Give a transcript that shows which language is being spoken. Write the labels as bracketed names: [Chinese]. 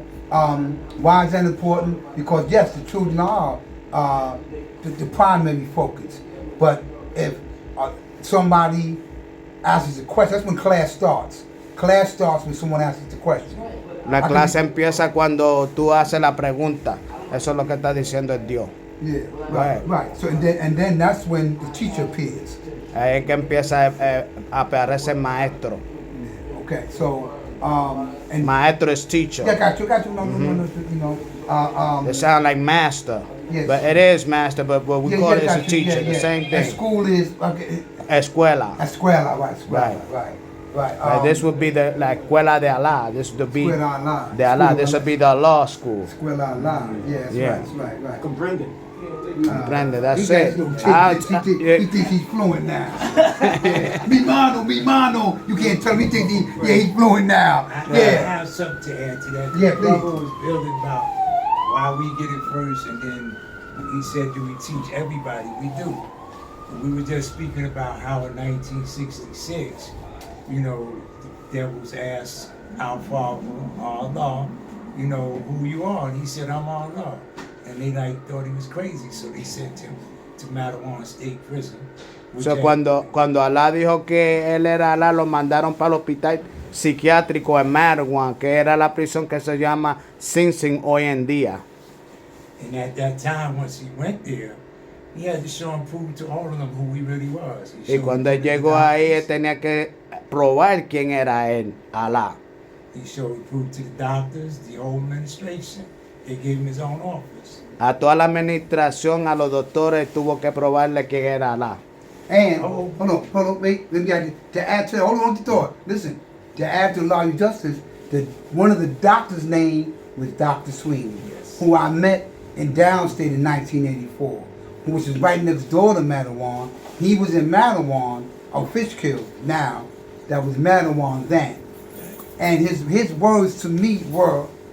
[English] Why is that important? Because yes, the children are the primary focus. But if somebody asks a question, that's when class starts. Class starts when someone asks the question. [Spanish] La clase empieza cuando tú haces la pregunta. Eso es lo que está diciendo el Dios. [English] Yeah, right. So and then that's when the teacher appears. [Spanish] Ahí es que empieza a aparecer el maestro. [English] Yeah, okay, so and maestro is teacher. Yeah, got you. No. They sound like master, yes. But it is master. But what we call it is a teacher. The same thing. And school is [Spanish] escuela. Escuela, [English] right. Right. This would be the [Spanish] escuela de Allah. [English] This would be Allah. [Spanish] De Allah. [English] This would be the law school. [Spanish] Escuela Allah. [English] Yes, right. [Spanish] Comprende. That's it. [English] He thinks he's fluent now. [Spanish] Mi mano. [English] You can't tell me. He's fluent now. I have something to add to that. Yeah, the brother was building about why we get it first, and then he said, do we teach everybody? We do. And we were just speaking about how in 1966, the devils asked our Father, Allah, who you are? And he said, I'm Allah. And they thought he was crazy, so they sent him to Mattawan State Prison. [Spanish] So cuando Allah dijo que él era Allah, lo mandaron para el hospital psiquiátrico en Mattawan, que era la prisión que se llama Sing Sing hoy en día. [English] And at that time, once he went there, he had to show and prove to all of them who he really was. [Spanish] Y cuando él llegó ahí, él tenía que probar quién era él, Allah. [English] He showed and proved to the doctors, the whole administration. They gave him his own office. [Spanish] A toda la administración, a los doctores, tuvo que probarle quién era Allah. [English] And hold on, wait. To add to hold on to thought. Listen, to add to law and justice, one of the doctors' name was Dr. Sweeney, who I met in Downstate in 1984, which is right next door to Mattawan. He was in Mattawan, Fishkill now, that was Mattawan then. And his words to me were,